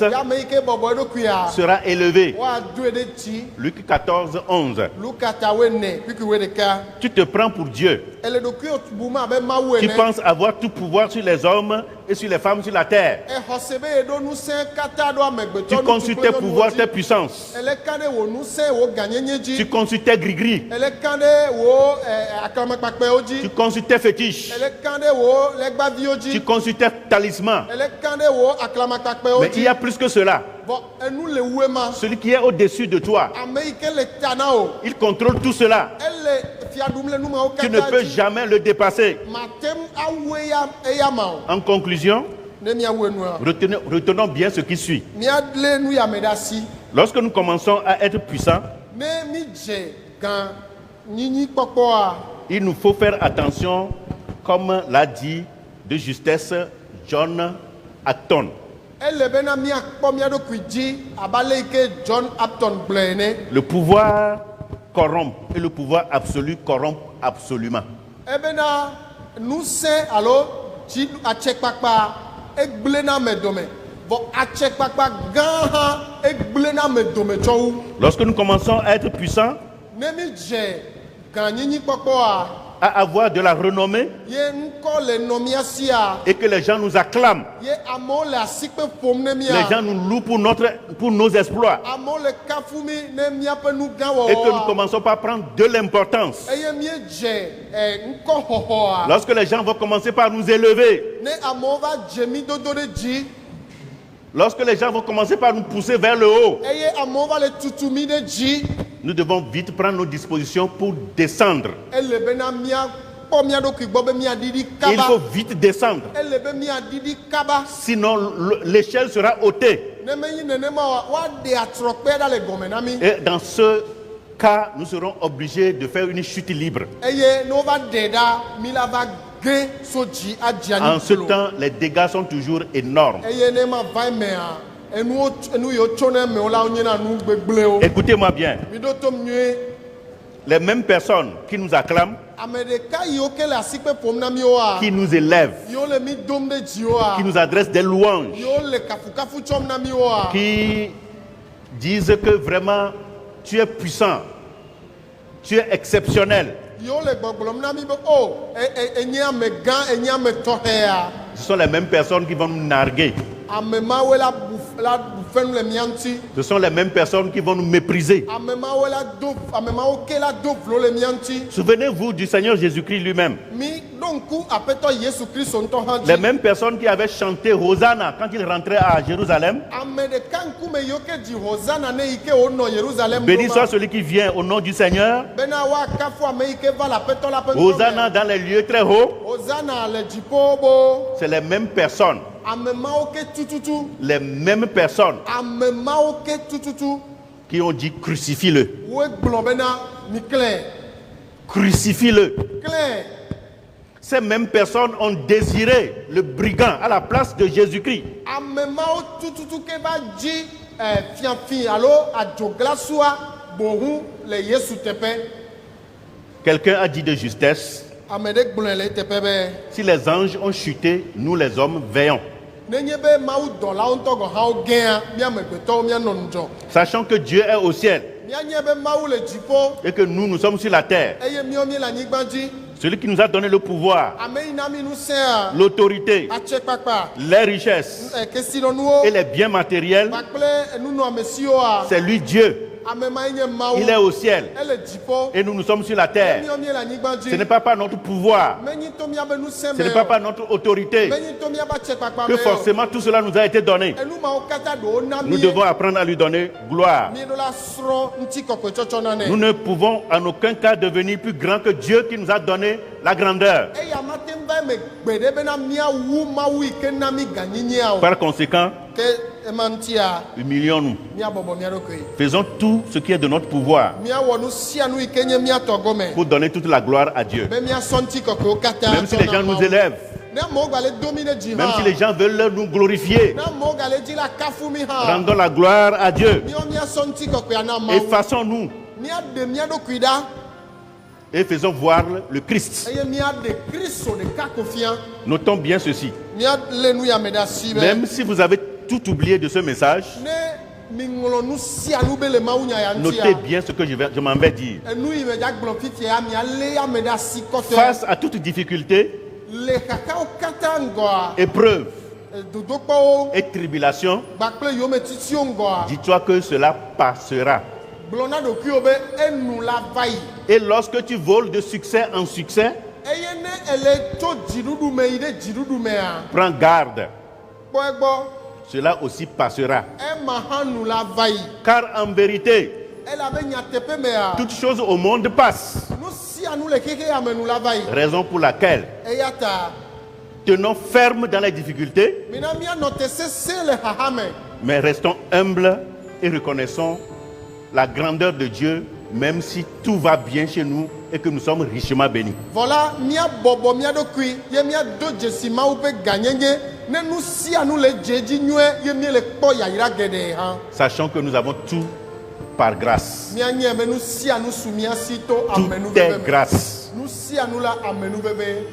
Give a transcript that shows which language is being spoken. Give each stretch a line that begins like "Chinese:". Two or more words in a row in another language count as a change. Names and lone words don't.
Ewe: Ye ame yi ke bɔbɔ eɖokuia.
French: sera élevé.
Ewe: Woadoe ɖe dzi.
French: Luc 14, 11.
Ewe: Luka tawoe ne kpikpi ɖeka.
French: Tu te prends pour Dieu.
Ewe: Ele ɖokuiwo bum abe mawu
French: Tu
Ewe: ene.
French: penses avoir tout pouvoir sur les hommes et sur les femmes sur la terre.
Ewe: Exɔ se be yeɖo ŋusẽ katã ɖo amegbetɔ
French: Tu
Ewe: ŋutsu
French: consultes
Ewe: kple
French: tes
Ewe: nyɔnuwo
French: pouvoirs,
Ewe: dzi.
French: tes puissances.
Ewe: Ele ka ɖe wò ŋusẽ wò gãnyenye
French: Tu
Ewe: dzi.
French: consultes tes gris-gris.
Ewe: Ele ka ɖe wò aklamakpakpɛwo
French: Tu
Ewe: dzi.
French: consultes tes fétiches.
Ewe: Ele ka ɖe wò legbaviwo
French: Tu
Ewe: dzi.
French: consultes tes talismans.
Ewe: Ele ka ɖe wò aklamakpakpɛwo
French: Mais il
Ewe: dzi.
French: y a plus que cela.
Ewe: Vɔ enu le wue ma.
French: Celui qui est au-dessus de toi,
Ewe: Ame yi ke le ta na o.
French: il contrôle tout cela.
Ewe: Ele fia ɖum le numawo
French: Tu ne
Ewe: katã
French: peux
Ewe: dzi.
French: jamais le dépasser.
Ewe: Mate ŋu awu eya ma o.
French: En conclusion,
Ewe: Ne miawu enua.
French: retenons bien ce qui suit.
Ewe: Míalé nu yame ɖe asi.
French: Lorsque nous commençons à être puissants,
Ewe: Ne mi dze gã nyinyi kpɔkpɔa.
French: il nous faut faire attention, comme l'a dit de justesse John Acton.
Ewe: Ele bena míakpɔ mía ɖokui dzi abe ale yi ke John Upton gblɔe ene.
French: Le pouvoir corrompt et le pouvoir absolu corrompt absolument.
Ewe: Ebena ŋusẽ alo dzi atsekpakpa egblẽna ame dome. Vɔ atsekpakpa gã hã egblẽna ame dome tsɔ wu.
French: Lorsque nous commençons à être puissants,
Ewe: Ne mi dze gã nyinyi kpɔkpɔa.
French: à avoir de la renommée
Ewe: Ye ŋkɔ le nɔ mía sia.
French: et que les gens nous acclament,
Ewe: Ye amewo le asikpe ƒom ne
French: les
Ewe: mía.
French: gens nous louent pour nos exploits
Ewe: Amewo le kafu mi ne míaƒe nu gã
French: et que nous
Ewe: wɔwɔa.
French: commençons par prendre de l'importance.
Ewe: Eye míedze ŋkɔxɔxɔa.
French: Lorsque les gens vont commencer par nous élever,
Ewe: Ne amewo va dze mí dodo ɖe dzi.
French: lorsque les gens vont commencer par nous pousser vers le haut,
Ewe: Eye amewo va le tutu mí ɖe dzi.
French: nous devons vite prendre nos dispositions pour descendre.
Ewe: Ele bena míakpɔ mía ɖokui gbɔ be míaɖiɖi
French: Il faut
Ewe: kaba.
French: vite descendre,
Ewe: Ele be míaɖiɖi kaba.
French: sinon l'échelle sera ôtée.
Ewe: Ne menyi nenema oa, woaɖe atrɔkpɛ ɖa le gɔme na mí. Et dans ce cas, nous serons obligés de faire une chute libre. Eye ne wova ɖe ɖa, mí la va ge so dzi adzi
French: En
Ewe: anyi
French: ce
Ewe: kplo.
French: temps, les dégâts sont toujours énormes.
Ewe: Eye ne ma va emea, enu yiwo tso ne emewo la wonye na nu gbegblẽwo.
French: Écoutez-moi bien,
Ewe: Mi ɖo tom nyuie.
French: les mêmes personnes qui nous acclament,
Ewe: Ame ɖeka yiwo ke le asikpe ƒom na míwoa.
French: qui nous élèvent,
Ewe: Yiwo le mi dom ɖe dziwoa.
French: qui nous adressent des louanges,
Ewe: Yiwo le kafukafu tsɔm na míwoa.
French: qui disent que vraiment tu es puissant, tu es exceptionnel.
Ewe: Yiwo le gbɔgblɔm na mí be o enye ame gã enye ame tɔxɛa.
French: Ce sont les mêmes personnes qui vont nous narguer.
Ewe: Ame mawoe la bu fenu le mía ŋuti.
French: Ce sont les mêmes personnes qui vont nous mépriser.
Ewe: Ame mawo ke la do vlo le mía ŋuti.
French: Souvenez-vous du Seigneur Jésus-Christ lui-même.
Ewe: Mi ɖo ŋku aƒetɔ Yesu Kristo ŋutɔ hã
French: Les
Ewe: dzi.
French: mêmes personnes qui avaient chanté Hosanna quand il rentrait à Jérusalem.
Ewe: Ame ɖeka ŋkume yiwo ke dzi Hosanna ne yi ke wonɔ Yerusalem
French: Béni
Ewe: ɖo
French: soit
Ewe: ma.
French: celui qui vient au nom du Seigneur.
Ewe: Bena woakafu ame yi ke va le aƒetɔ la ƒe Hosanna ŋkume.
French: dans les lieux très hauts.
Ewe: Hosanna le dziƒo bo.
French: C'est les mêmes personnes.
Ewe: Ame mawo ke tututu.
French: Les mêmes personnes
Ewe: Ame mawo ke tututu.
French: qui ont dit crucifie-le.
Ewe: Woe gblɔ bena mi klẽ.
French: Crucifie-le.
Ewe: Klẽ.
French: Ces mêmes personnes ont désiré le brigand à la place de Jésus-Christ.
Ewe: Ame mawo tututu ke va dzi fiafi alo adzoglasua bohu le Yesu teƒe.
French: Quelqu'un a dit de justesse,
Ewe: Ame ɖe gblɔe le teƒe be
French: si les anges ont chuté, nous les hommes veillons.
Ewe: nenye be mawu dɔlawo ŋutɔ gɔ hã wo gɛa míamegbetɔwo míanɔ ŋudzɔ
French: Sachant que Dieu est au ciel
Ewe: míanye be mawu le dziƒo
French: et que nous sommes sur la terre.
Ewe: eye míawo míele anyigba dzi
French: Celui qui nous a donné le pouvoir,
Ewe: ame yi na mi ŋusẽa
French: l'autorité,
Ewe: atsekpakpa
French: les richesses
Ewe: kesinɔnuwo
French: et les biens matériels,
Ewe: kpakple nunɔamesiwoa
French: c'est lui Dieu.
Ewe: ame ma nye mawu
French: Il est au ciel
Ewe: ele dziƒo
French: et nous sommes sur la terre.
Ewe: míawo míele anyigba
French: Ce
Ewe: dzi
French: n'est pas par notre pouvoir,
Ewe: menyi to míabe ŋusẽ
French: ce n'est
Ewe: me
French: pas
Ewe: o
French: par notre autorité
Ewe: menyi to míabe atsekpakpa
French: que
Ewe: me o
French: forcément tout cela nous a été donné.
Ewe: enu mawo katã ɖewo na
French: Nous
Ewe: mi
French: devons apprendre à lui donner gloire.
Ewe: míeɖo la srɔ̃ ŋutikɔkɔetsɔtsɔ na
French: Nous
Ewe: nɛ
French: ne pouvons en aucun cas devenir plus grands que Dieu qui nous a donné la grandeur.
Ewe: eya mate ŋu va me gbe ɖe bena míawu mawu yi ke na mi ganyinyia o
French: Par conséquent,
Ewe: ke ema ŋutia
French: humilions-nous.
Ewe: míabɔbɔ mía ɖokui
French: Faisons tout ce qui est de notre pouvoir
Ewe: míawɔ nu sia nu yi ke nye míatɔ gɔme
French: pour donner toute la gloire à Dieu.
Ewe: be míasɔ ŋutikɔkɔewo katã
French: Même si les gens nous élèvent,
Ewe: ne amewo gale do mi ɖe dzi
French: même si les
Ewe: hã
French: gens veulent nous glorifier,
Ewe: ne amewo gale dzi la kafu mi hã
French: rendons la gloire à Dieu.
Ewe: míawo míasɔ ŋutikɔkɔea na mawu
French: Effaçons-nous
Ewe: míaɖe mía ɖokui ɖa
French: et faisons voir le Christ.
Ewe: eye míaɖe kristo ɖeka ko fia
French: Notons bien ceci.
Ewe: míalé nu ya me ɖe asi be
French: Même si vous avez tout oublié de ce message,
Ewe: ne miŋlɔ nu sia nu be le mawunya ya
French: notez
Ewe: ŋutia
French: bien ce que je m'en vais dire.
Ewe: enu yi me dzagblɔ fifia míalé ya me ɖe asi kɔtɔe
French: Face à toute difficulté,
Ewe: le xaxawo katã ŋgɔa
French: épreuve
Ewe: dodokpɔwo
French: et tribulation,
Ewe: kpakple yometitiwo ŋgɔa
French: dis-toi que cela passera.
Ewe: gblɔ na ɖokuiwo be enu la va yi
French: Et lorsque tu voles de succès en succès,
Ewe: eye ne ele tso dziɖuɖu me yi ɖe dziɖuɖu mea
French: prends garde.
Ewe: kpɔ egbɔ
French: Cela aussi passera.
Ewe: ema hã nu la va yi
French: Car en vérité,
Ewe: elabe nyateƒe mea
French: toutes choses au monde passent.
Ewe: nu sia nu le xexea me nu la va yi
French: Raison pour laquelle
Ewe: eya ta
French: tenons ferme dans les difficultés,
Ewe: mina míanɔ te sesẽ le xaxa me
French: mais restons humbles et reconnaissons la grandeur de Dieu, même si tout va bien chez nous et que nous sommes richement bénis.
Ewe: vɔ la míabɔbɔ mía ɖokui ye míado dzesi mawu ƒe ganyenye ne nu sia nu le dze dzi nyuie ye míele kpɔ yayra geɖe hã
French: Sachant que nous avons tout par grâce.
Ewe: míanye be nu sia nu su mía si to
French: Tout
Ewe: amenuveve
French: est
Ewe: me
French: grâce.
Ewe: nu sia nu la amenuveve